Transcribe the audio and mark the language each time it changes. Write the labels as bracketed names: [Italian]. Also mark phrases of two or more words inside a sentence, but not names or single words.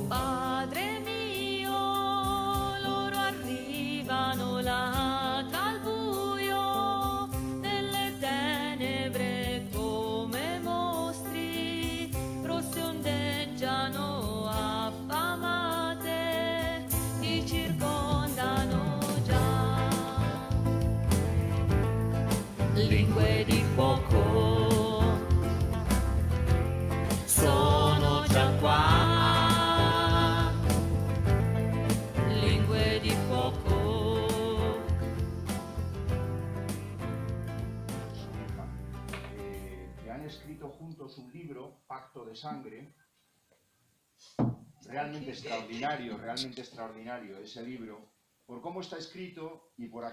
[Italian] Padre mio, loro arrivano là dal buio, nelle tenebre come mostri, rosse ondeggiano affamate, ti circondano già. Lingue di fuoco sono già qua, lingue di fuoco. [Spanish] Que han escrito juntos un libro, Pacto de Sangre, realmente extraordinario ese libro, por cómo está escrito y por